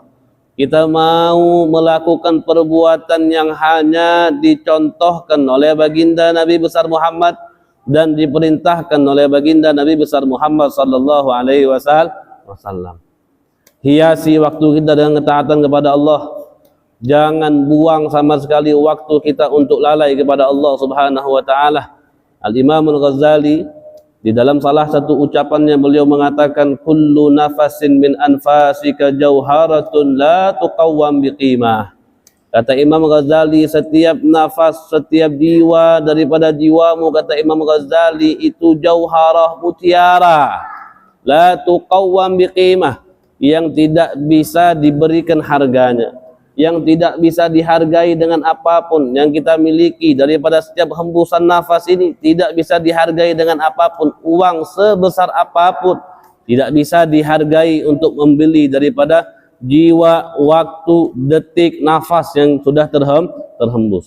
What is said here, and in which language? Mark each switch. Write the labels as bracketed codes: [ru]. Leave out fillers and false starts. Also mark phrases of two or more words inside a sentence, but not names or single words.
[id] Kita mau melakukan perbuatan yang hanya dicontohkan oleh baginda Nabi besar Muhammad dan diperintahkan oleh baginda Nabi besar Muhammad [ar] sallallahu alaihi wasallam. [id] Hiasi waktu kita dengan ketaatan kepada Allah. Jangan buang sama sekali waktu kita untuk lalai kepada Allah [ar] Subhanahu wa taala. [id] Al-Imam Al-Ghazali di dalam salah satu ucapannya beliau mengatakan [ar] كل نفس من أنفاسك جوهرة لا تقوم بقيمة. [id] Kata Imam Ghazali, setiap nafas, setiap jiwa daripada jiwamu, kata Imam Ghazali, itu jauharah, mutiara, [ar] لا تقوم بقيمة, [id] yang tidak bisa diberikan harganya, yang tidak bisa dihargai dengan apapun yang kita miliki. Daripada setiap hembusan nafas ini tidak bisa dihargai dengan apapun. Uang sebesar apapun tidak bisa dihargai untuk membeli daripada jiwa, waktu, detik, nafas yang sudah terhembus.